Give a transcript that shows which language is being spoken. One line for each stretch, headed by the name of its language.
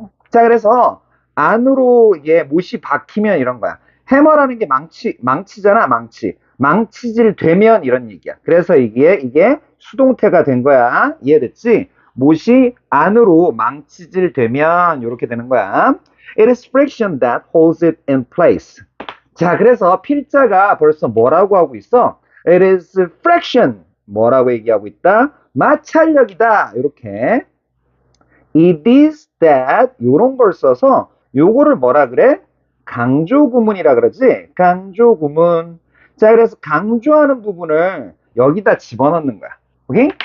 Korean: 자, 그래서 안으로 얘 못이 박히면 이런 거야. 해머라는 게 망치잖아, 망치. 망치질 되면 이런 얘기야. 그래서 이게 수동태가 된 거야. 이해됐지? 못이 안으로 망치질 되면 이렇게 되는 거야.
English: It is friction that holds it in place.
Korean: 자, 그래서 필자가 벌써 뭐라고 하고 있어?
English: It is friction.
Korean: 뭐라고 얘기하고 있다? 마찰력이다. 이렇게.
English: It is that
Korean: 요런 걸 써서 요거를 뭐라 그래? 강조 구문이라 그러지? 강조 구문. 자, 그래서 강조하는 부분을 여기다 집어넣는 거야. 오케이?